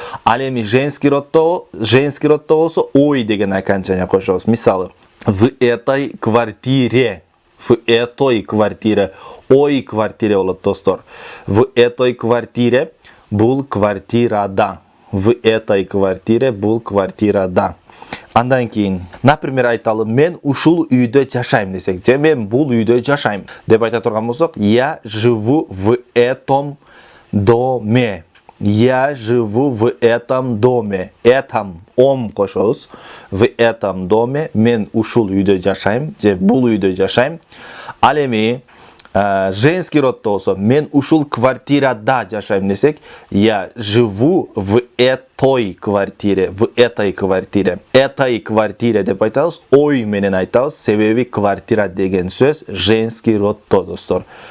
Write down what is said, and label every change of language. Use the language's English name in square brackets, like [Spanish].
[Kyrgyz] Ал эми женский родто болсо ой деген окончание кошобуз. Мисалы, [Russian] в этой квартире. В этой квартире. [Kyrgyz] Ой квартире болот достор. [Russian] В этой квартире [Kyrgyz] бул квартирада. [Russian] В этой квартире [Kyrgyz] бул квартирада. Андан кийин, например, айталы, мен ушул үйдө жашайм десек, же мен бул үйдө жашайм деп айта турган болсок, [Russian] я живу в этом доме. Я живу в этом доме. Этом ом [Kyrgyz] кошобуз. [Russian] В этом доме [Kyrgyz] мен ушул үйдө жашайм, же бул үйдө жашайм. Ал эми женский родто болсо, мен ушул квартирада жашайм десек, [Russian] я живу в этой квартире. В этой квартире. Этой квартире [Kyrgyz] деп айтабыз, ой менен айтабыз, себеби квартира деген сөз женский родто достор.